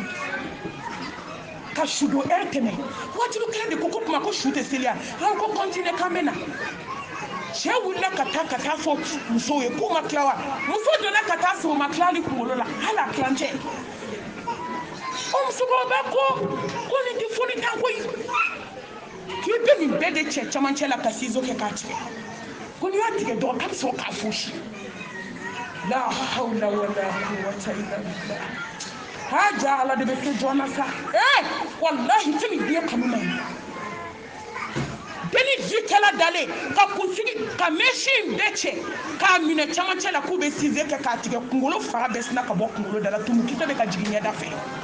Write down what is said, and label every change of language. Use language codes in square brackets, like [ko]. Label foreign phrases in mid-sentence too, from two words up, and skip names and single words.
[bm] ka su don heure tɛmɛ wajibi kelen de ko kuma ko su tɛ seli an ko continuer k'an bɛ na cɛ wulila ka taa fɔ musow ye k'u ma tila wa muso donna ka taa sɔrɔ u ma tila hali kunkolo la hali a tilancɛ o musokɔrɔba ko nin tɛ foni tan koyi k'i bɛ nin bɛɛ de cɛ camancɛ la ka ciseau kɛ k'a tigɛ ko n'i y'a tigɛ dɔrɔn k'a bɛ sɔrɔ k'a fosi [ar] لا حول ولا قوة إلا بالله [bm] ja ala de bɛ kɛ jɔn na sa wallahi tɛ nin diɲɛ kanu na ye bɛɛ ni jikɛla dalen ka kunsigi ka mɛsi bɛɛ cɛ k'a minɛ camancɛ la k'u bɛ ciseau kɛ k'a tigɛ kunkolo fara bɛɛ sina ka bɔ kunkolo da la tumukisɛ bɛ ka jigin ɲɛda fɛ